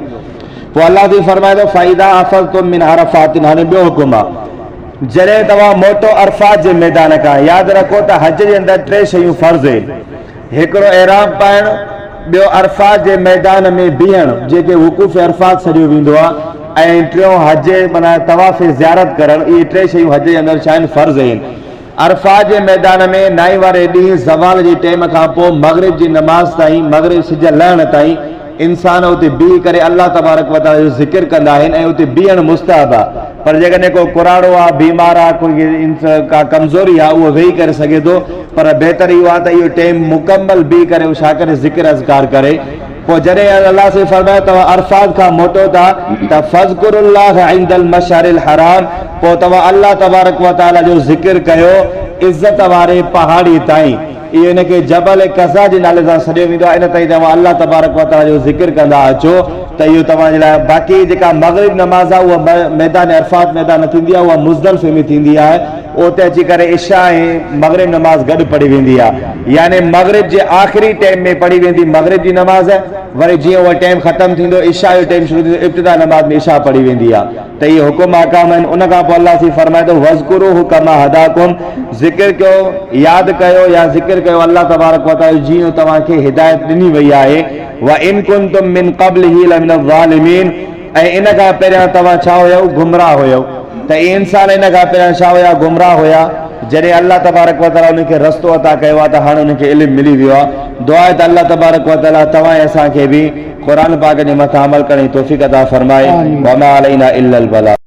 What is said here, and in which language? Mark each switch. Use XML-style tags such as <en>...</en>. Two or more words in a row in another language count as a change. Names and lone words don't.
<sd>पोइ अल्लाह जी फरमाए थो</sd> <ar>فإذا أفضتم من عرفات</ar> <sd>हाणे ॿियो हुकुम आहे जॾहिं तव्हां मोटो अरफ़ात जे मैदान खां यादि रखो त हज जे अंदरि 3 शयूं फ़र्ज़ आहिनि हिकिड़ो एहराम पाइणु ॿियो अरफ़ात जे मैदान में बीहणु जेके वक़ूफ़ अरफ़ात सॼो वेंदो आहे ऐं टियों हज माना तवाफ़ ज़ियारत करणु इहे 3 शयूं हज जे अंदरि छा आहिनि फ़र्ज़ आहिनि। अरफ़ात जे मैदान में नाई वारे ॾींहुं ज़वाल जे टाइम खां पोइ मग़रिब जी नमाज़ ताईं मग़रिब सिज लहण ताईं इंसान उते बीह करे</sd> <ar>الله تبارك و تعالى</ar> <sd>जो ज़िक्र कंदा आहिनि ऐं उते बीहणु मुस्तहब आहे पर जेकॾहिं को कुराड़ो आहे बीमार आहे कोई का कमज़ोरी आहे उहो वेही करे सघे थो पर बहितर इहो आहे त इहो टाइम मुकमल बीह करे उहो छा करे ज़िक्र अज़कार करे। पोइ जॾहिं अल्लाह से फरमाए तव्हां अरफ़ात खां मोटो था त</sd> <ar>فاذكروا الله عند المشعر الحرام</ar> <sd>पोइ तव्हां</sd> <ar>الله تبارك و تعالى</ar> <sd>जो ज़िक्र कयो इज़त वारे पहाड़ी ताईं इहो इनखे जबल कज़ा जे नाले सां सॾियो वेंदो आहे। इन ताईं तव्हां</sd> <ar>الله تبارك و تعالى</ar> <sd>जो ज़िक्र कंदा अचो त इहो तव्हांजे लाइ। बाक़ी जेका मग़रिब नमाज़ आहे उहा मैदान अरफात मैदान थींदी आहे, उहा मुज़दलिफ़े में थींदी आहे। उते अची करे इशा ऐं मग़रिब नमाज़ गॾु पढ़ी वेंदी आहे, यानी मग़रिब जे आख़िरी टाइम में पढ़ी वेंदी मग़रिब जी नमाज़। वरी जीअं उहा टाइम ख़तमु थींदो, इशा जो टाइम शुरू थींदो, इब्तिदा नमाज़ में इशा पढ़ी वेंदी आहे। त इहे हुकुम अहकाम आहिनि। उन खां पोइ अल्लाह सी फरमाए थो</sd> <ar>واذكروه كما هداكم,</ar> <sd>ज़िक्र कयो, यादि कयो या ज़िक्र कयो</sd> <ar>الله تبارك و تعالى</ar> <sd>जीअं तव्हांखे हिदायत ॾिनी वई आहे।</sd> <ar>و إن كنتم من قبله لمن الظالمين,</ar> <sd>ऐं इन खां पहिरियां तव्हां छा हुयव, गुमराह हुयव। त इंसान इन खां पहिरियां छा हुया, गुमराह हुया। जॾहिं</sd> <ar>الله تبارك و تعالى</ar> <sd>उनखे रस्तो अता कयो आहे त हाणे उनखे इल्मु मिली वियो आहे। दुआ आहे त</sd> <ar>الله تبارك و تعالى</ar> <sd>तव्हां ऐं असांखे बि क़ुरान पाक जे मथां अमल करण जी तौफ़ीक़ अता फरमाए।</sd> <ar>وما علينا إلا البلاغ.</ar>